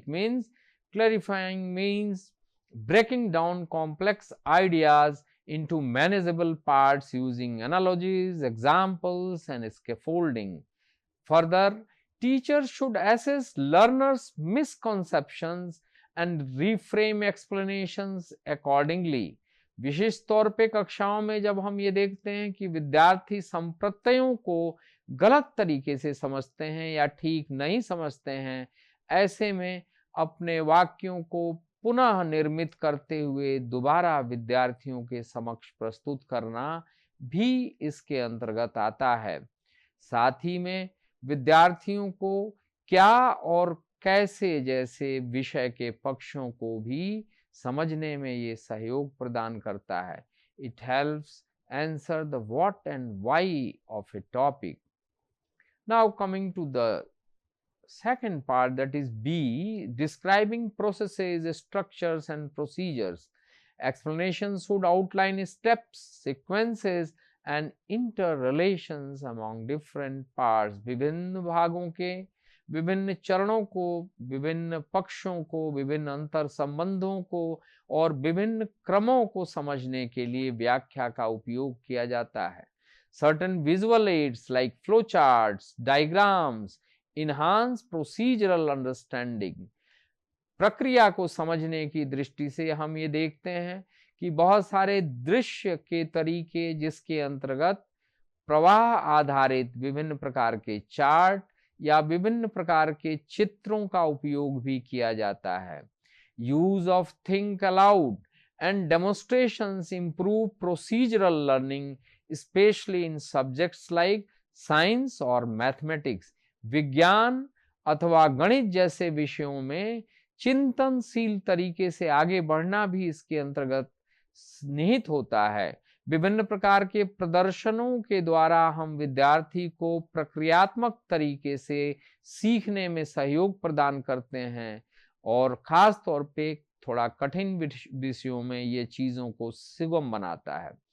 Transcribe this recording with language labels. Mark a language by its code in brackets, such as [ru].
[en] It means clarifying means breaking down complex ideas into manageable parts using analogies, examples and scaffolding. Further, teachers should assess learners' misconceptions and reframe explanations accordingly. [hi] विशेष तौर पे कक्षाओं में जब हम ये देखते हैं कि विद्यार्थी संप्रत्ययों को गलत तरीके से समझते हैं या ठीक नहीं समझते हैं, ऐसे में अपने वाक्यों को पुनः निर्मित करते हुए दोबारा विद्यार्थियों के समक्ष प्रस्तुत करना भी इसके अंतर्गत आता है। साथ ही में विद्यार्थियों को क्या और कैसे जैसे विषय के पक्षों को भी समझने में ये सहयोग प्रदान करता है। [en] It helps answer the what and why of a topic. Now coming to the second part, that is B, describing processes, structures and procedures. Explanations should outline steps, sequences and interrelations among different parts. [hi] विभिन्न भागों के विभिन्न चरणों को, विभिन्न पक्षों को, विभिन्न अंतर संबंधों को और विभिन्न क्रमों को समझने के लिए व्याख्या का उपयोग किया जाता है। [en] Certain visual aids like flowcharts, diagrams enhance procedural understanding. [hi] प्रक्रिया को समझने की दृष्टि से हम ये देखते हैं कि बहुत सारे दृश्य के तरीके जिसके अंतर्गत प्रवाह आधारित विभिन्न प्रकार के चार्ट या विभिन्न प्रकार के चित्रों का उपयोग भी किया जाता है। [en] Use of think aloud and demonstrations improve procedural learning, especially in subjects like science or mathematics. [hi] विज्ञान अथवा गणित जैसे विषयों में चिंतनशील तरीके से आगे बढ़ना भी इसके अंतर्गत निहित होता है। विभिन्न प्रकार के प्रदर्शनों के द्वारा हम विद्यार्थी को प्रक्रियात्मक तरीके से सीखने में सहयोग प्रदान करते हैं और खास तौर पे थोड़ा कठिन विषयों में ये चीजों को सुगम बनाता है।